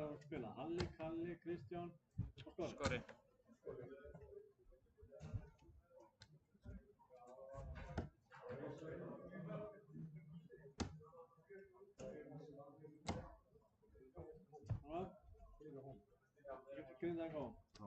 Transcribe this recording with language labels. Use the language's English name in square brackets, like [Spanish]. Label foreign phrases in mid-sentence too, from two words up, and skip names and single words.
[Icelandic] spila? Halli, Kalli, Kristján og Skori. Skori. [English] Green that goal.